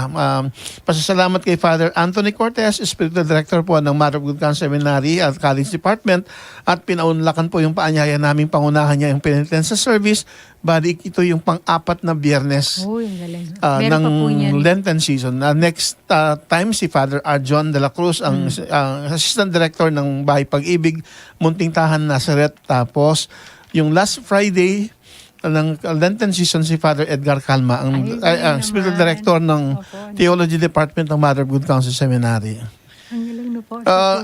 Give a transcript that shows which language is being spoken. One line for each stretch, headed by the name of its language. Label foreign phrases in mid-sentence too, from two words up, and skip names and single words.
Filipino: Pasasalamat kay Father Anthony Cortez, Spiritual Director po ng Mother of Good Counsel Seminary at College Department, at pinaunlakan po yung paanyaya naming pangunahan niya yung
English: penitential service.
Filipino: Bali, ito yung pang-apat na biyernes Uy, ang galing. ng Meron pa po niyan.
English: Lenten season. Next time,
Filipino: si Father Arjon de la Cruz, ang Assistant Director ng Bahay Pag-ibig, Munting Tahan, Nazareth. Tapos, yung
English: last Friday
Filipino: ng
English: Lenten season,
Filipino: si Father Edgar Calma, ang Ay, galing Spiritual naman. Director ng Opo. Theology Department ng Mother of Good Counsel Seminary. Ang galing na po. Sa